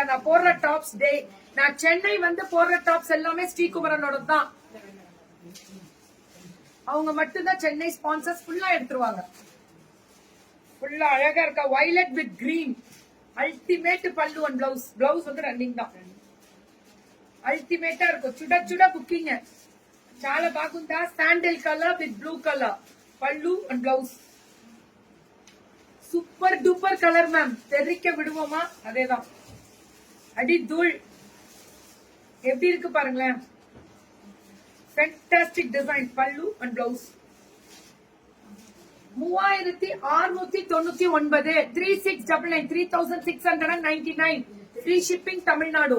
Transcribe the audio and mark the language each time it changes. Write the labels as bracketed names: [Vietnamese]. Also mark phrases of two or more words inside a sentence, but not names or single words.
[Tamil] நான் போடுற டாப்ஸ் டே நான் சென்னை வந்து போடுற டாப்ஸ் எல்லாமே ஸ்ரீகுமரனோட தான். அவங்க மட்டும்தான் சென்னை ஸ்பான்சர்ஸ். ஃபுல்லா எடுத்துருவாங்க. ஃபுல்லா அழகா இருக்கா. [English] violet with green ultimate பல்லு and blouse. [Tamil] பிளவுஸ் வந்து ரன்னிங் தான். அல்டிமேட்டா இருக்கும். சுட சுட புக்கிங். [Telugu] చాలా బాగుందా? [English] sandal colour with blue colour పళ్ళు and blouse. super duper colour ma'am. [Tamil] தெரிக்க விடுவோமா? அதேதான் அடி தூள். எப்படி இருக்கு பாருங்களேன். [English] fantastic design பல்லு and blouse. 3699 3699 3699 free shipping தமிழ்நாடு.